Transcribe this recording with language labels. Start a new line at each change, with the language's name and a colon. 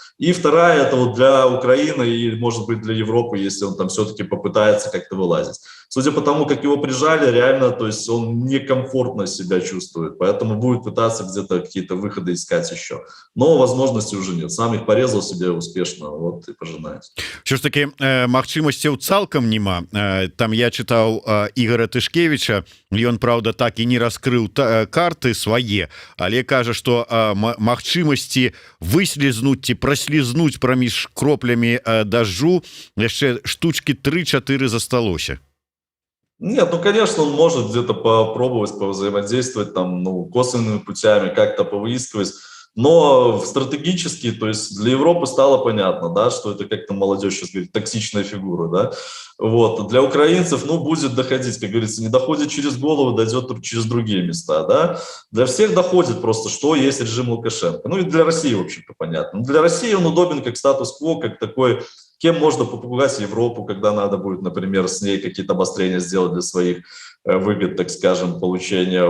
Russian: И вторая, это вот для Украины и, может быть, для Европы, если он там все-таки попытается как-то вылазить. Судя по тому, как его прижали, реально, то есть он некомфортно себя чувствует, поэтому будет пытаться где-то какие-то выходы искать еще. Но возможности уже нет. Сам их порезал себе успешно, вот и пожинает.
Belarusian: Що ж таки, магчымасцяў цалкам нема. Там я чытаў Ігора Тышкевіча, ён, правда, так і не раскрыў карты свае, але кажа, што магчымасці выслізнуць ці праслізнуць праміж кроплямі дажджу яшчэ штучки 3-4 засталося.
Russian: Нет, ну, конечно, он может где-то попробовать повзаимодействовать там, ну, косвенными путями, как-то повыискивать, но стратегически, то есть для Европы стало понятно, да, что это как-то молодежь сейчас говорит, токсичная фигура, да, вот, для украинцев, ну, будет доходить, как говорится, не доходит через голову, дойдет через другие места, да, для всех доходит просто, что есть режим Лукашенко, ну, и для России, в общем-то, понятно, для России он удобен как статус-кво, как такой, кем можно попугать Европу, когда надо будет, например, с ней какие-то обострения сделать для своих выгод, так скажем, получения.